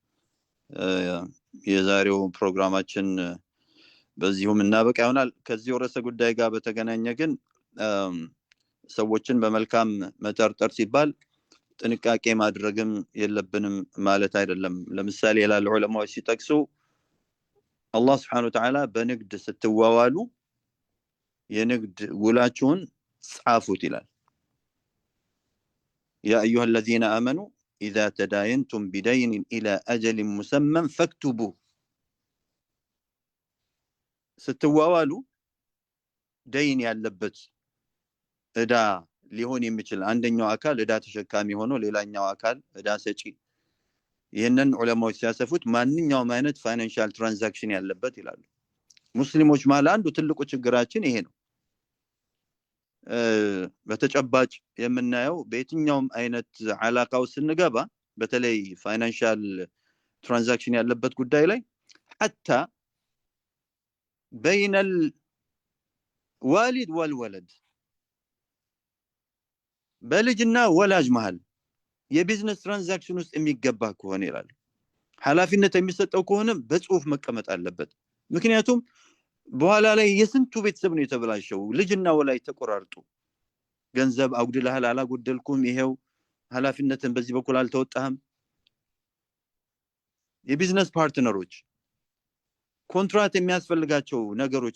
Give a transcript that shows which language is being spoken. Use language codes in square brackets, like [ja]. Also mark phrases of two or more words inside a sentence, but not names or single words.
[am] የዛሬው ፕሮግራማችን በዚሁም እናበቃ ይሆናል። ከዚህ ርዕሰ ጉዳይ ጋር በተገናኘ ግን ሰዎችን በመልካም መጠርጠር ሲባል ጥንቃቄ ማድረግም የለብንም ማለት አይደለም። ለምሳሌ ይላል ዑለማዎች ሲጠቅሱ አላህ [ar] سبحانه وتعالى [am] በንግድ ስትዋዋሉ የንግድ ውላችሁን ጻፉት ይላል። [ar] يا أيها الذين آمنوا إذا تداينتم بدين إلى أجل مسمى فاكتبوه [am] ስትዋዋሉ ደይን ያለበት እዳ ሊሆን የሚችል አንደኛው አካል እዳ ተሸካሚ ሆኖ ሌላኛው አካል እዳ ሰጪ ይሄንን ዑለማዎች ሲያሰፉት ማንኛውም አይነት [en] financial transaction [am] ያለበት ይላሉ። ሙስሊሞች ማለት አንዱ ትልቁ ችግራችን ይሄ ነው። በተጨባጭ የምናየው በየትኛውም አይነት አላቃው ስንገባ በተለይ [en] financial transaction [am] ያለበት ጉዳይ ላይ حتى [ar] بين الوالد والولد [am] በልጅና ወላጅ መሃል [en] business transaction [am] ውስጥ የሚገባ ከሆነ ይላል ኃላፊነት የሚሰጠው ከሆነ በጽሁፍ መቀመጥ አለበት። ምክንያቱም በኋላ ላይ የስንቱ ቤተሰብ ነው የተበላሸው። ልጅና ወላጅ ተቆራርጡ ገንዘብ አጉድለሃል አላጎደልኩም ይሄው ኃላፊነትን በዚህ በኩል አልተወጣህም። [en] business partners contract [am] የሚያስፈልጋቸው ነገሮች